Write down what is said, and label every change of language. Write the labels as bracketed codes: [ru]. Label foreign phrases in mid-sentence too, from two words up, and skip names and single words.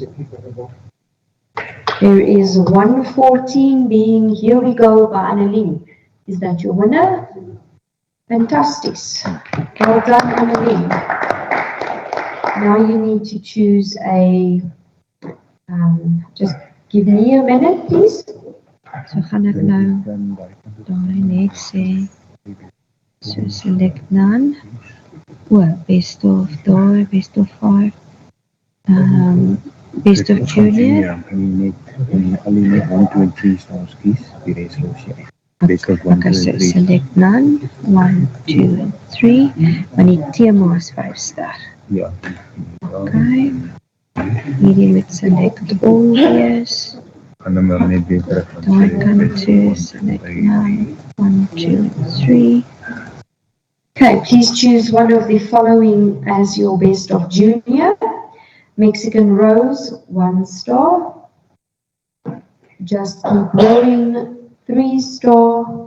[en] There is 114 being Here We Go by Annalene. Is that your winner? Fantastic. Well done, Annalene. Now you need to choose a, just give me a minute, please. [af] So gaan ek nou daai net sê, [en] so select none, best of daai, best of 5, best of junior. [af] Al die net 1, 2 en 3 stars kies, die rest los jy. [en] Best of 1, Okay, 2 so [af] en 3. [en] select none, 1, 2 and 3, [af] want die thema is 5 ster. Ja. Okay, hierdie met [en] select all [af] wees. Gaan hom wel net weer terug van Daai kant toe, [en] select none, 1, 2 and 3. Okay, please choose one of the following as your best of junior. Mexican Rose, 1 star. Just Keep Growing, 3 star.